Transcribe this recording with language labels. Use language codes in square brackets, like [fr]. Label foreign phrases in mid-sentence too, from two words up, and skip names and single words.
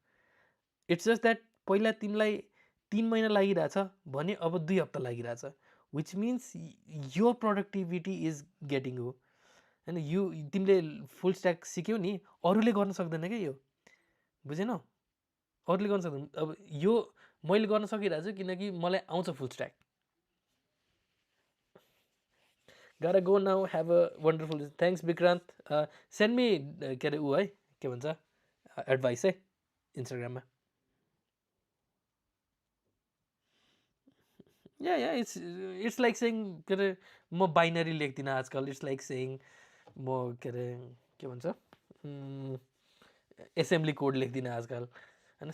[en] It's just that [ne] पहिला तिमीलाई 3 महिना लागिरहेछ भने अब 2 हप्ता लागिरहेछ, [en] which means [ne] यो [en] productivity is getting [ne] हो होइन। यो तिमीले [en] full stack [ne] सिक्यौ नि, अरूले गर्न सक्दैन क्या यो, बुझेनौ? अरूले गर्न सक्दैन। अब यो मैले गर्न सकिरहेको छु किनकि मलाई आउँछ [en] full stack. Gotta go now. Have a wonderful. Thanks, Vikrant. Send me [ne] के अरे ऊ है, के भन्छ, एडभाइस है इन्स्टाग्राममा। [en] yeah it's like saying [ne] के अरे म बाइनरी लेख्दिनँ आजकल। [en] it's like saying [ne] म के अरे के भन्छ [en] assembly code [ne] लेख्दिनँ आजकल होइन।